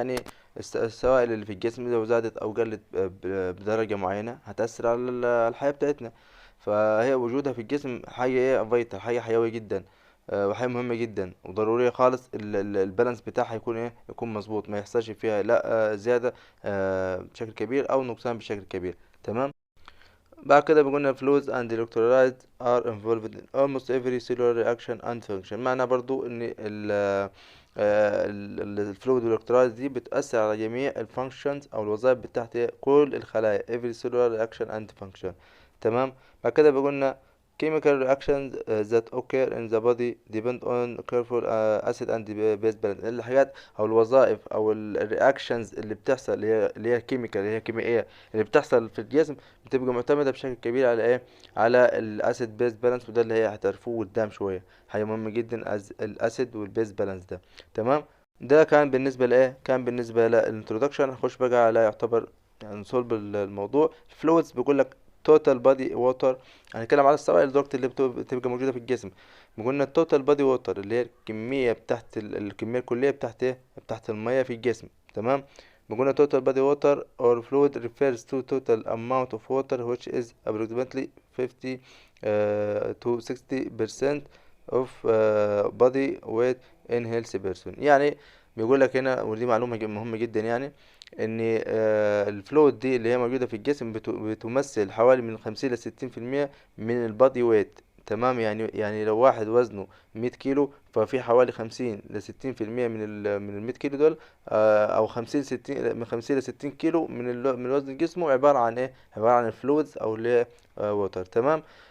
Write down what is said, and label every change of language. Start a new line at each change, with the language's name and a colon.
Arabic: يعني السوائل اللي في الجسم لو زادت او قلت بدرجة معينة هتأثر على الحياة بتاعتنا. فهي وجودها في الجسم حاجة ايه فيتال، حاجة حيوية جدا، وحاجة مهمة جدا وضرورية خالص. البالانس بتاعها يكون ايه، يكون مظبوط، ما يحصلش فيها لا زيادة بشكل كبير او نقصان بشكل كبير. تمام. بعد كده بيقولنا
English: fluids and electrolytes are involved in almost every cellular reaction and function.
Arabic: معنى برضو ان الفلويد والالكترولايت دي بتأثر على جميع الفانكشنز او الوظائف بتاعت كل الخلايا،
English: every cellular reaction and function.
Arabic: تمام. بعد كده بيقولنا
English: chemical reactions that occur in the body depend on careful acid and base balance.
Arabic: الحاجات او الوظائف او الرياكشنز اللي بتحصل، اللي هي الكيميكال، اللي هي كيميائية، اللي بتحصل في الجسم، بتبقى معتمدة بشكل كبير على ايه، على الاسيد بيز بالانس. وده اللي هي هتعرفوه قدام شوية، حاجة مهمة جدا الاسيد والبيز بالانس ده. تمام. ده كان بالنسبة لايه، كان بالنسبة للانترودكشن. هنخش بقى على يعتبر يعني صلب الموضوع. فلويدز بيقول لك توتال بادي ووتر. هنتكلم على السوائل دلوقتي اللي بتبقى موجودة في الجسم. بيقولنا التوتال بادي ووتر اللي هي الكمية بتاعت الكمية الكلية بتاعت ايه، بتاعت المية في الجسم. تمام. بيقولنا
English: total body water or fluid refers to total amount of water which is approximately 50 to 60% of body weight in healthy person.
Arabic: يعني بيقول لك هنا، ودي معلومة مهمة جدا يعني، ان الفلويد دي اللي هي موجودة في الجسم بتمثل حوالي من 50 ل 60% من البادي ويت. تمام. يعني لو واحد وزنه 100 كيلو، ففي حوالي 50 ل 60% من ال100 كيلو دول، او 50 60 من 50 ل 60 كيلو من وزن جسمه عبارة عن ايه، عبارة عن الفلويدز او اللي هي ووتر. تمام.